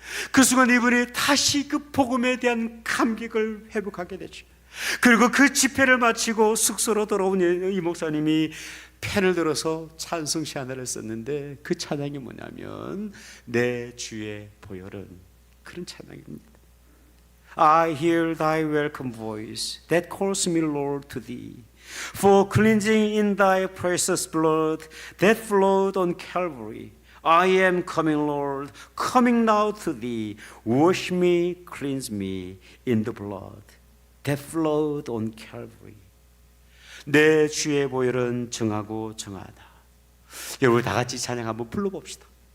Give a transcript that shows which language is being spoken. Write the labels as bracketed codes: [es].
[ko] 그 순간 이분이 다시 그 복음에 대한 감격을 회복하게 되죠. 그리고 그 집회를 마치고 숙소로 돌아온 이 목사님이 펜을 들어서 찬송시 하나를 썼는데 그 찬양이 뭐냐면 내 주의 보혈은, 그런 찬양입니다. [en] I hear thy welcome voice that calls me Lord to thee. For cleansing in thy precious blood that flowed on Calvary. I am coming, Lord, coming now to thee. Wash me, cleanse me in the blood that flowed on Calvary. [ko] 내 주의 보혈은 정하고 정하다. 여러분, 다 같이 찬양 한번 불러봅시다.